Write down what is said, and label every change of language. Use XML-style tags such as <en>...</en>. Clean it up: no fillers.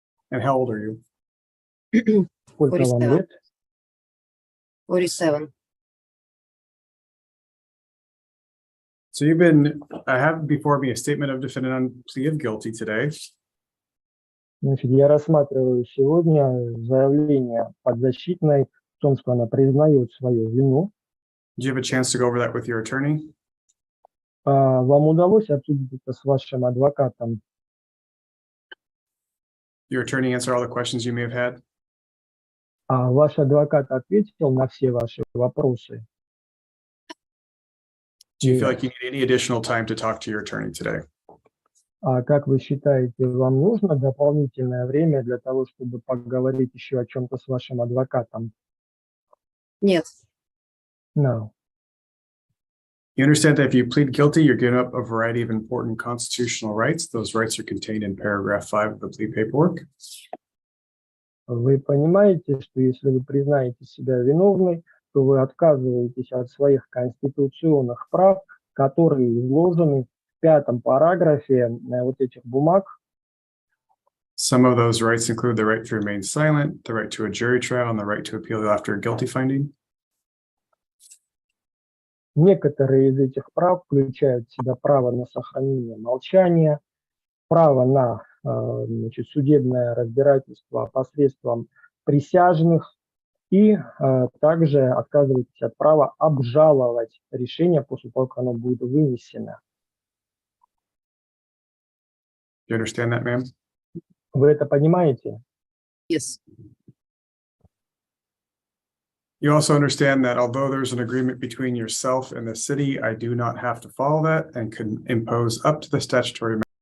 <en>And how old are you?</en> <ru>сколько вам 47. лет? 47.</ru> <en>So I have before me a statement of defendant on plea of guilty today.</en> <ru>Значит, я рассматриваю сегодня заявление подзащитной в том, что она признает свою вину.</ru> <en>Do you have a chance to go over that with your attorney?</en> <ru>Вам удалось обсудить это с вашим адвокатом?</ru> <en>Your attorney answer all the questions you may have had?</en> <ru>Ваш адвокат ответил на все ваши вопросы?</ru> <en>Do you feel like you need any additional time to talk to your attorney today?</en> <ru>Как вы считаете, вам нужно дополнительное время для того, чтобы поговорить еще о чем-то с вашим адвокатом? Нет.</ru> <en>No. You understand that if you plead guilty, you're giving up a variety of important constitutional rights. Those rights are contained in paragraph 5 of the plea paperwork.</en> <ru>Вы понимаете, что если вы признаете себя виновной, то вы отказываетесь от своих конституционных прав, которые изложены в 5-м параграфе вот этих бумаг.</ru> <en>Some of those rights include the right to remain silent, the right to a jury trial, and the right to appeal after a guilty finding.</en> <ru>Некоторые из этих прав включают в себя право на сохранение молчания, право на судебное разбирательство посредством присяжных, и также отказываетесь от права обжаловать решение после того, как оно будет вынесено.</ru> <en>Do you understand that, ma'am?</en> <ru>Вы это понимаете?</ru> <en>Yes. You also understand that although there's an agreement between yourself and the city, I do not have to follow that and can impose up to the statutory.</en>